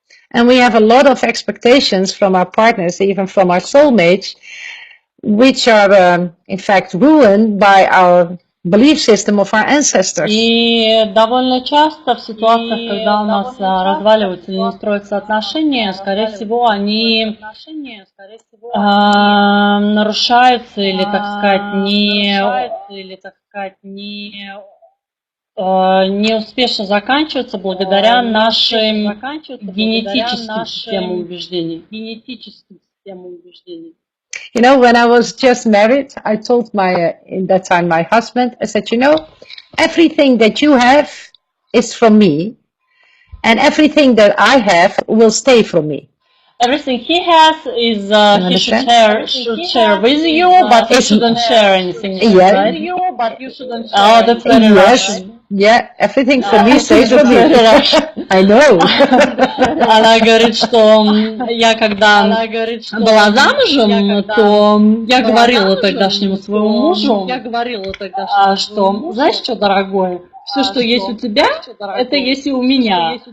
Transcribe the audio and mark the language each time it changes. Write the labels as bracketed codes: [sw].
[en] And we have a lot of expectations from our partners, even from our soulmates, which are in fact ruined by our belief system of our ancestors. [ru] И довольно часто в ситуациях, когда у нас разваливаются или не строятся отношения, скорее всего, они нарушаются или, так сказать, неуспешно заканчиваются благодаря нашим генетическим системам убеждений. [en] You know, when I was just married, I told in that time, my husband, I said, you know, everything that you have is from me, and everything that I have will stay from me. Everything he has is he should share with you, but you shouldn't share anything. Yeah. Right? Oh, that's very Russian. Yeah, everything from me stays from me. I know. [ru] Она говорит, что я когда была замужем, то я говорила тогдашнему своему мужу, что, знаешь что, дорогой, все, что есть у тебя, это есть и у меня.